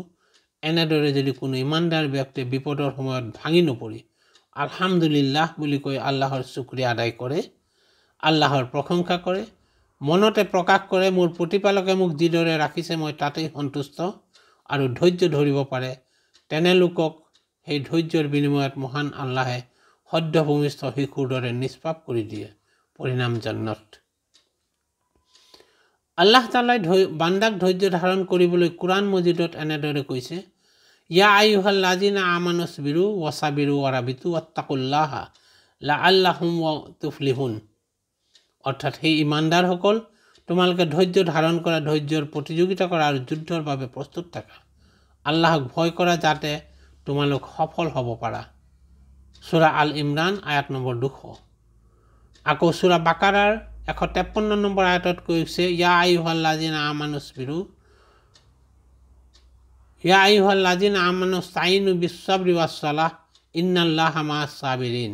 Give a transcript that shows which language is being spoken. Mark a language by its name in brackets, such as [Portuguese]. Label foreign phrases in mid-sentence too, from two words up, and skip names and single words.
[Assamese] এনেদৰে যদি কোনো ইমানদাৰ ব্যক্তিয়ে বিপদৰ সময়ত ভাঙি নপৰি আলহামদুলিল্লাহ বুলি কৈ আল্লাহৰ শুক্ৰিয়া আদায় কৰে, আল্লাহৰ প্ৰশংসা কৰে, মনতে প্ৰকাশ কৰে মোৰ প্ৰতিপালকে মোক যিদৰে ৰাখিছে মই তাতেই সন্তুষ্ট আৰু ধৈৰ্য ধৰিব পাৰে, তেনে লোকক সেই ধৈৰ্যৰ বিনিময়ত মহান আল্লাহে সদ্য ভূমিষ্ঠ শিশুৰ দৰে নিষ্পাপ কৰি দিয়ে, পৰিণাম জান্নাত। আল্লাহ তাআলাই বান্দাক ধৈৰ্য ধাৰণ কৰিবলৈ কোৰআন মজিদত এনেদৰে কৈছে, [Arabic] يا أيها الذين آمنوا اصبروا وصابروا ورابطوا واتقوا الله لعلهم تفلحون. [Assamese] অৰ্থাৎ সেই ইমানদাৰসকল, তোমালোকে ধৈৰ্য ধাৰণ কৰা, ধৈৰ্যৰ প্ৰতিযোগিতা কৰা আৰু যুদ্ধৰ বাবে প্ৰস্তুত থাকা, আল্লাহক ভয় কৰা যাতে তোমালোক সফল হ'ব পাৰা। সূৰা আল ইমৰান আয়াত নম্বৰ 200। আকৌ সূৰা বাকাৰাৰ 153 নম্বৰ আয়াতত কৈছে, [Arabic] يا أيها الذين آمنوا استعينوا بالصبر والصلاة إن الله مع الصابرين.